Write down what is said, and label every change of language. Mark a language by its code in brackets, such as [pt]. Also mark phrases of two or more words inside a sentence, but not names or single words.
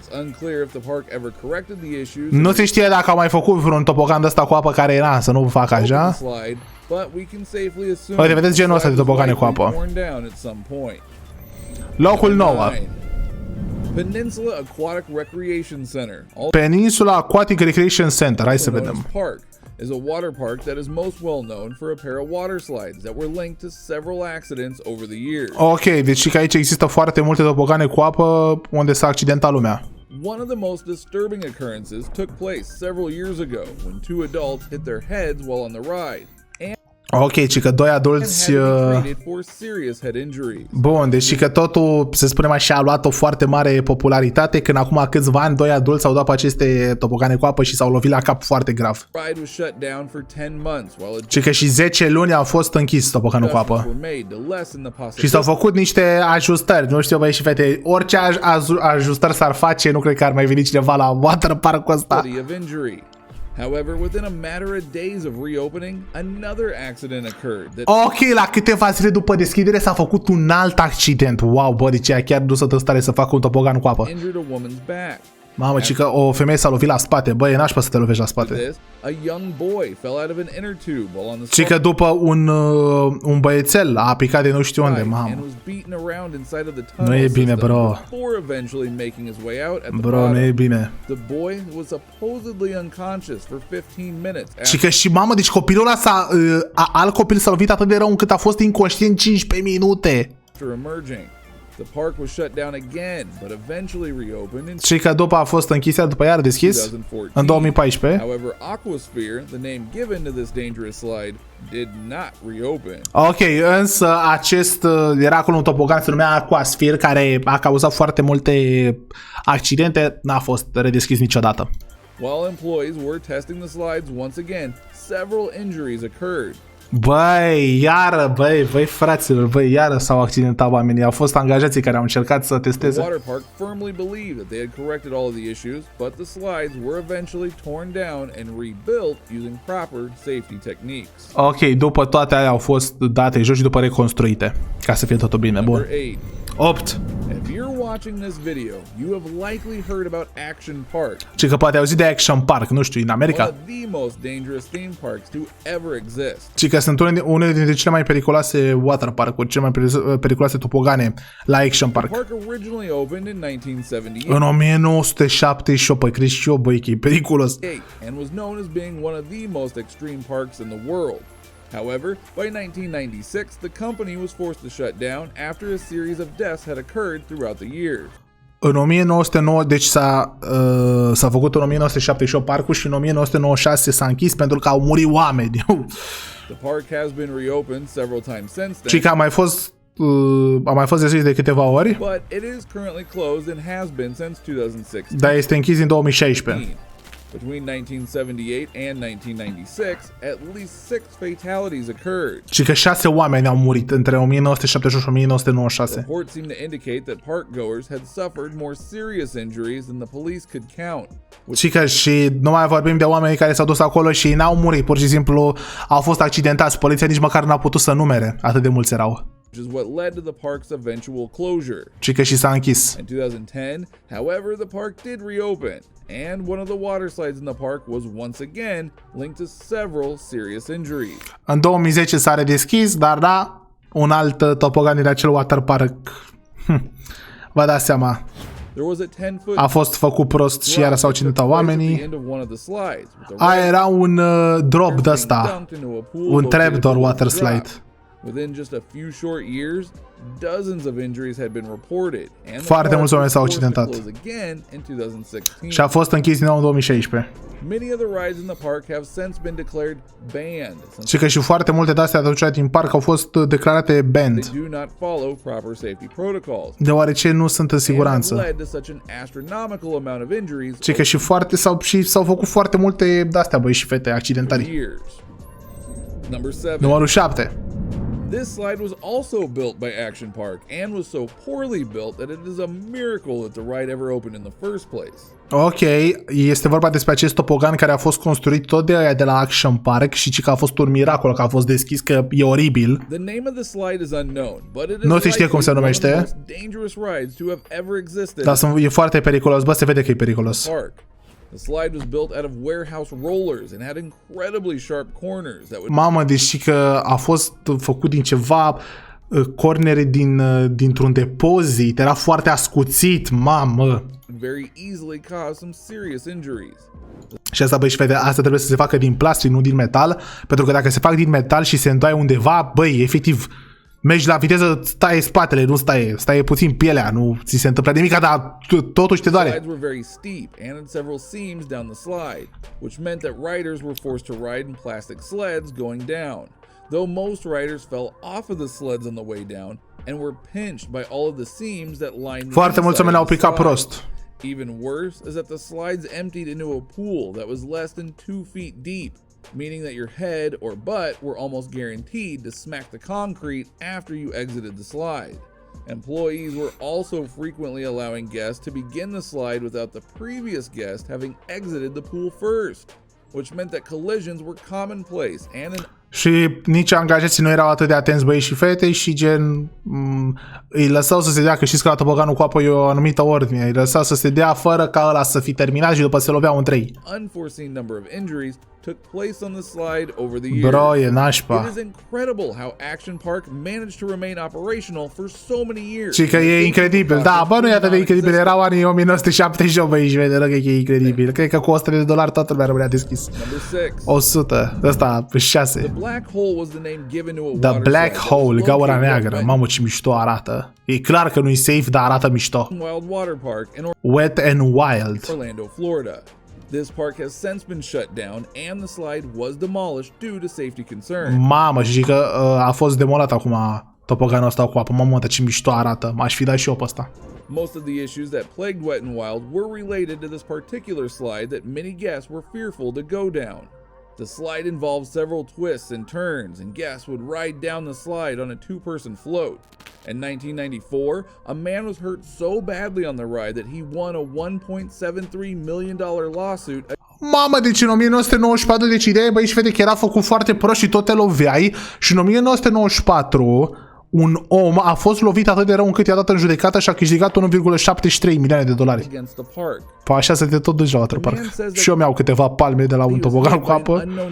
[ro] Nu se știe dacă au mai făcut vreun topogan de ăsta cu apă care era să nu facă așa. Uite, vedeți genul ăsta de topogane cu apă. Locul 9. Peninsula Aquatic Recreation Center, hai să vedem. [en] Is a water park that is most well known for a pair of water slides that were linked to several accidents over the years. [ro] Ok, deci că aici există foarte multe tobogane cu apă unde s-a accidentat lumea. [en] One of the most disturbing occurrences took place several years ago when two adults hit their heads while on the ride. [ro] Ok, ci că doi adulți... Bun, deci că totul, să spunem așa, a luat o foarte mare popularitate când acum câțiva ani doi adulți s-au dat pe aceste tobogane cu apă și s-au lovit la cap foarte grav. Ci că și 10 luni au fost închis toboganul cu apă. Și s-au făcut niște ajustări, nu știu, băi și fete, orice ajustări s-ar face, nu cred că ar mai veni cineva la [en] water park- [ro] ul ăsta. [en] However, within a matter of days of reopening, another accident occurred. [ro] Ok, la câteva zile după deschidere s-a făcut un alt accident. Wow, bă, deci ea chiar nu s-a în stare să facă un topogan cu apă. Mamă, ci că o femeie s-a lovit la spate. Bă, e nașpa să te lovești la spate. Ci că după un băiețel a picat de nu știu unde, mamă. Nu e bine, bro. Bro, nu e bine. Ci că și mamă, deci copilul ăla alt copil s-a lovit atât de rău încât a fost inconștient 15 minute. [en] The park was shut down again, but eventually reopened in... [ro] Și că după a fost închis, după iar deschis în 2014. [en] However, Aquasphere, the name given to this dangerous slide, did not reopen. [ro] Ok, însă acest era acolo un tobogan se numea Aquasphere, care a cauzat foarte multe accidente, n-a fost redeschis niciodată. [en] While employees were testing the slides once again, several injuries occurred. [ro] Băi, iară, băi, fraților, băi, iară s-au accidentat oamenii. Au fost angajații care au încercat să testeze. [en] The water park firmly believed that they had corrected all of the issues, but the slides were eventually torn down and rebuilt using proper safety techniques. [ro] Ok, după toate alea au fost date jos și după reconstruite, ca să fie totul bine. Bun. 8. [en] If you're watching this video, you have likely heard about Action Park. [ro] Ce că poate auzi de Action Park, nu știu, în America. [en] One of the most dangerous theme parks to ever exist. [ro] Ce că sunt unele dintre cele mai periculoase [en] water park- [ro] uri, cele mai periculoase topogane la Action Park. [en] The park originally opened in 1978. [ro] În 1978, păi crezi și eu, băi, că e periculos. [en] And was known as being one of the most extreme parks in the world. However, by 1996, the company was forced to shut down after a series of deaths had occurred throughout the years. [ro] În 1909, deci s-a făcut în 1978 parcul și în 1996 s-a închis pentru că au murit oameni. [en] The park has been reopened several times since then. [ro] Și că a mai fost deschis de câteva ori. [en] But it is currently closed and has been since 2016. [ro] Dar este închis din 2016. [en] Between 1978 and 1996, at least 6 fatalities occurred. [ro] Și că 6 oameni au murit între 1978 și 1996. [en] Reports seem to indicate that parkgoers had suffered more serious injuries than the police could count. [ro] Și că și nu mai vorbim de oameni care s-au dus acolo și n-au murit, pur și simplu au fost accidentați. Poliția nici măcar n-a putut să numere, atât de mulți erau. [en] Which is what led to the park's eventual closure. [ro] Și că și s-a închis. [en] In 2010, however, the park did reopen, and one of the water slides in the park was once again linked to several serious injuries. [ro] În 2010 s-a redeschis, dar da, un alt topogan din acel [en] water park. [ro] Vă dați seama. A fost făcut prost și iară s-au accidentat oamenii. Aia era un drop de ăsta, un [en] trapdoor water slide. Within just a few short years, dozens of injuries had been reported, and [ro] foarte mulți oameni s-au accidentat. Și a fost închis din nou în 2016. [en] Many of the rides in the park have since been declared banned. [ro] Și că și foarte multe de-astea aducete din parc au fost declarate banned. [en] They do not follow proper safety protocols. [ro] Deoarece nu sunt în siguranță. Și că și foarte s-au făcut foarte multe de-astea, băi și fete, accidentări. Numărul 7. [en] This slide was also built by Action Park and was so poorly built that it is a miracle that the ride ever opened in the first place. [ro] Ok, este vorba despre acest topogan care a fost construit tot de aia de la Action Park și că a fost un miracol că a fost deschis, că e oribil. [en] The name of the slide is unknown, but it is [ro] nu se știe cum se numește. Dar e foarte periculos, bă, se vede că e periculos. [en] The slide was built out of warehouse rollers and had incredibly sharp corners that would... [ro] Mamă, deci că a fost făcut din ceva cornere dintr-un depozit, era foarte ascuțit, mamă. [en] Very easily cause some serious injuries. [ro] Și asta, băi și fete, asta trebuie să se facă din plastic, nu din metal, pentru că dacă se fac din metal și se îndoaie undeva, băi, efectiv, mergi la viteză, stai spatele, nu stai puțin pielea, nu ți se întâmplă nimic, dar totuși te doare. [en] Slides were very steep and had several seams down the slide, which meant that riders were forced to ride in plastic sleds going down. Though most riders fell off of the sleds on the way down and were pinched by all of the seams that lined. [ro] Foarte mulți oameni au picat prost. [en] Even worse is that the slides emptied into a pool that was less than 2 feet deep, meaning that your head or butt were almost guaranteed to smack the concrete after you exited the slide. Employees were also frequently allowing guests to begin the slide without the previous guest having exited the pool first, which meant that collisions were commonplace and [ro] și nici angajații nu erau atât de atenți, băi și fete, și gen îi lăsau să se dea, că știți că la toboganul cu apă e o anumită ordine, îi lăsau să se dea fără ca ăla să fi terminat și după se loveau în 3. [en] Unforeseen number of injuries took place on the slide over the years. [ro] Bro, e nașpa. [en] It is incredible how Action Park managed to remain operational for so many years. [ro] Și că e incredibil. Da, bă, nu e atât de incredibil. Erau anii 1978, băi, și vede, că e incredibil. Cred că cu $100 toată lumea rămânea deschis. 100. Ăsta, 6. The Black Hole, gaura neagră. Mamă, ce mișto arată. E clar că nu-i safe, dar arată mișto. Wet and Wild. Orlando, Florida. [en] This park has since been shut down and the slide was demolished due to safety concerns. [ro] Mamă, și că a fost demolat acum topoganul ăsta cu apă. Mamă, ce mișto arată. M-aș fi dat și eu pe ăsta. [en] Most of the issues that plagued Wet n Wild were related to this particular slide that many guests were fearful to go down. The slide involved several twists and turns, and guests would ride down the slide on a 2-person float. In 1994, a man was hurt so badly on the ride that he won a $1.73 million lawsuit. [ro] Mamă, deci în 1994, deci ideea, băi și fete, că era făcut foarte prost și tot te loveai, și în 1994 un om a fost lovit atât de rău încât i-a dat în judecată și a câștigat $1,73 milioane. Păi așa să te tot duci la waterpark. Și eu mi-au câteva palme de la un tobogan cu apă.